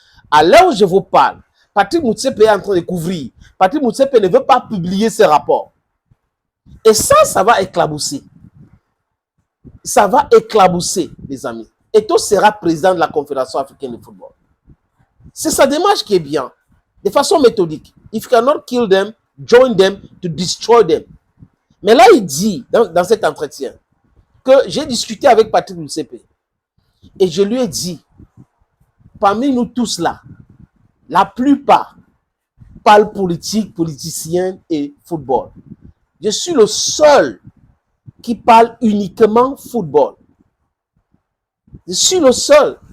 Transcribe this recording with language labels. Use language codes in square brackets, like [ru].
[fr] À l'heure où je vous parle, Patrice Motsepe est en train de couvrir. Patrice Motsepe ne veut pas publier ce rapport. Et ça va éclabousser. Ça va éclabousser, les amis. Eto'o sera président de la Confédération africaine de football. C'est sa démarche qui est bien. De façon méthodique. [en] If you cannot kill them, join them to destroy them. [fr] Mais là, il dit, dans cet entretien, que j'ai discuté avec Patrice Motsepe. Et je lui ai dit, parmi nous tous là, la plupart parlent politique, politicien et football. Je suis le seul qui parle uniquement football. Je suis le seul.